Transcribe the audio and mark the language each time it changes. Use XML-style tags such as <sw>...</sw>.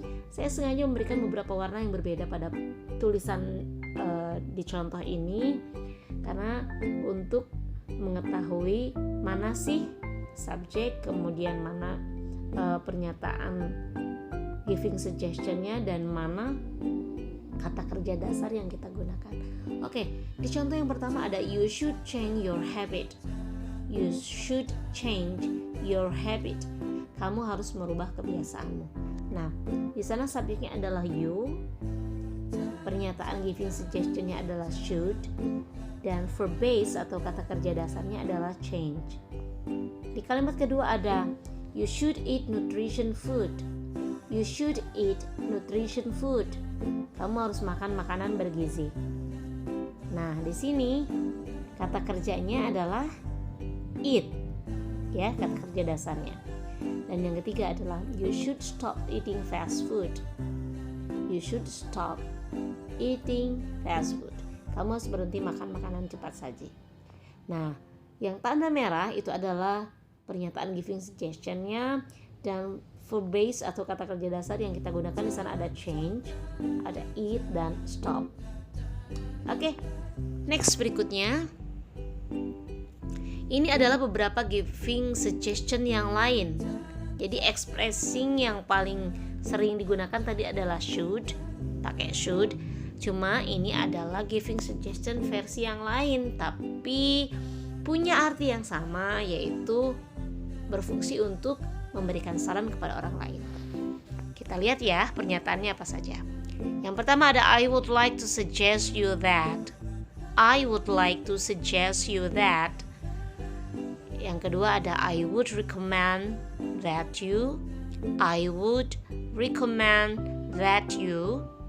<id>Saya sengaja memberikan beberapa warna yang berbeda pada tulisan di contoh ini karena untuk mengetahui mana sih subjek, kemudian mana pernyataan giving suggestion-nya dan mana kata kerja dasar yang kita gunakan. Oke, di contoh yang pertama ada</id> <en>you should change your habit. You should change your habit.</en> <id>Kamu harus merubah kebiasaanmu. Nah, di sana subjeknya adalah you, pernyataan giving suggestion-nya adalah should, dan verb base atau kata kerja dasarnya adalah change. Di kalimat kedua ada</id> <en>you should eat nutrition food. You should eat nutrition food.</en> <id>Kamu harus makan makanan bergizi. Nah, di sini kata kerjanya adalah eat, ya, kata kerja dasarnya. Dan yang ketiga adalah</id> <en>you should stop eating fast food. You should stop eating fast food.</en> <id>Kamu harus berhenti makan makanan cepat saji. Nah, yang tanda merah itu adalah pernyataan giving suggestion-nya, dan verb base atau kata kerja dasar yang kita gunakan di sana ada change, ada eat, dan stop. Oke, next berikutnya Ini adalah beberapa giving suggestion yang lain. Jadi expressing yang paling sering digunakan tadi adalah should, pakai should. Cuma ini adalah giving suggestion versi yang lain, tapi punya arti yang sama, yaitu berfungsi untuk memberikan saran kepada orang lain. Kita lihat ya pernyataannya apa saja. Yang pertama ada</id> <en>I would like to suggest you that. I would like to suggest you that.</en> <id>Yang kedua ada</id> <en>I would recommend that you. I would recommend that you.</en>